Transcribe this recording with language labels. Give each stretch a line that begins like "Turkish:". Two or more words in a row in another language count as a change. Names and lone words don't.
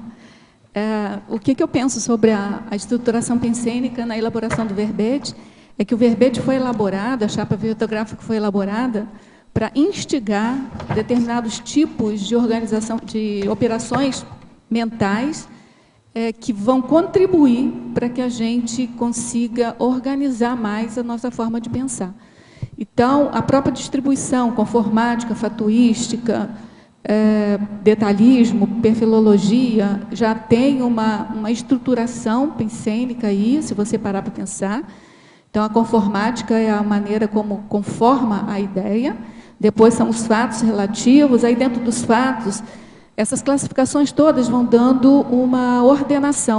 Portuguese: O que eu penso sobre a estruturação pensênica na elaboração do verbete é que o verbete foi elaborado, a chapa verbetográfica foi elaborada para instigar determinados tipos de organização, de operações mentais que vão contribuir para que a gente consiga organizar mais a nossa forma de pensar. Então, a própria distribuição, conformática, fatuística, detalhismo, perfilologia, já tem uma estruturação pensênica aí, se você parar para pensar. Então, a conformática é a maneira como conforma a ideia, depois são os fatos relativos, aí dentro dos fatos, essas classificações todas vão dando uma ordenação.